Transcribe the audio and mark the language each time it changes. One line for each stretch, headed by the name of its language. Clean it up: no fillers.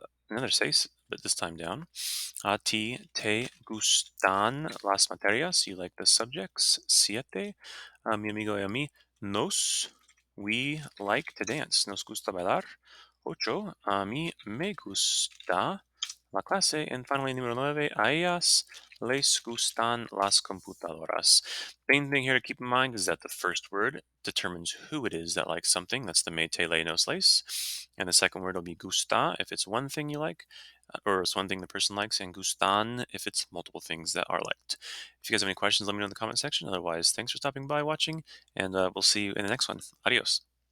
English: Another seis, but this time down.
Spanish: A ti te gustan las materias.
English: You like the subjects.
Spanish: Siete, a mi amigo y a mí nos.
English: We like to dance.
Spanish: Nos gusta bailar. Ocho, a mí me gusta la clase.
English: And finally,
Spanish: número nueve, a ellas les gustan las computadoras.
English: Main thing here to keep in mind is that the first word determines who it is that likes something. That's the me, te, le, nos, les. And the second word will be gusta if it's one thing you like, or it's one thing the person likes, and gustan if it's multiple things that are liked. If you guys have any questions, let me know in the comment section. Otherwise, thanks for stopping by, watching, and we'll see you in the next one. Adios.